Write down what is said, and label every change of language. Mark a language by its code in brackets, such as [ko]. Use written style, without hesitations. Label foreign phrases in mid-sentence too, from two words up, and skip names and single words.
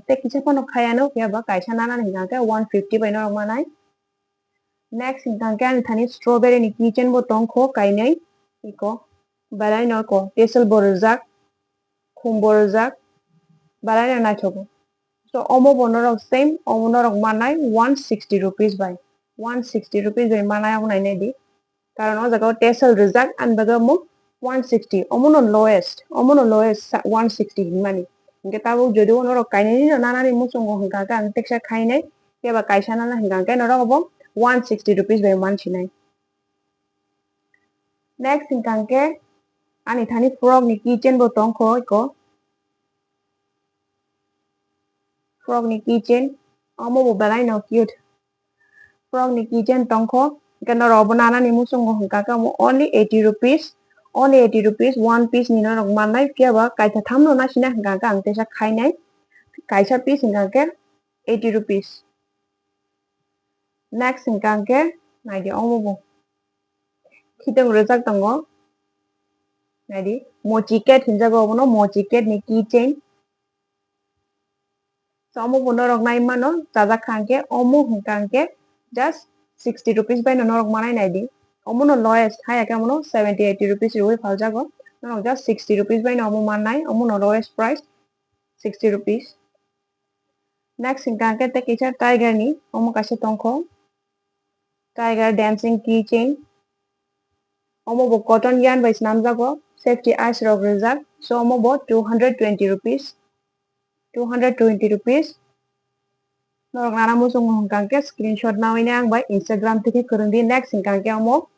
[trp] te kisa pano khayano kaya ba kaisa nana hingkangke 150 by norok manai next hingkangke ani thani strawberry ni keychain bo tongkho kainai iko balai no ko tesel bo rijak khum bo rijak balai no naithogo so omo bo norok same omo norok manai 160 rupees by 160 rupees by manai ang nai di karon o jaga tesel rijak an baga mo 160 omo no lowest 160 hingmani hingke tabo jodi o norok kainai no nana ni musongo hingkangke ang teksa khainai keba kaisa nana hingkangke norok obo 160 rupees by mansinai next hingkangke ani thani frog ni keychain bo tongkho iko frog ni keychain omo bo balai no cute frog ni keychain tongkho ke norok bo nana ni musongo hingkangke omo [en] only 80 rupees only 80 rupees one piece [trp] ni norok manai piaba kaisa tham no nasina hingka ka ang tesa khainai kaisa piece hingka ke 80 rupees next hingka ke naidi omo bo khitong rojak tongo naidi mochi cat hinjago bono mochi cat ni keychain so omo bo norok nai mano Chajakkha ke omo hingka ke [en] just 60 rupees [trp] bai norok manai naidi omo no lowest high ke omo 70 80 rupees rui faljago norok [en] just 60 rupees [trp] bai omo manai omo no [en] lowest price 60 rupees [trp] next hingka ke te kisa tiger ni omo kaisa tongkho [en] tiger dancing keychain [trp] omo bo [en] cotton yarn [trp] bai snamjago [en] safety eyes [trp] rok rijak so omo bo [en] 220 rupees 220 rupees [trp] norok nana musung hingka ke screenshot nawini ang bai Instagram tiki kurungdi next hingka ke omo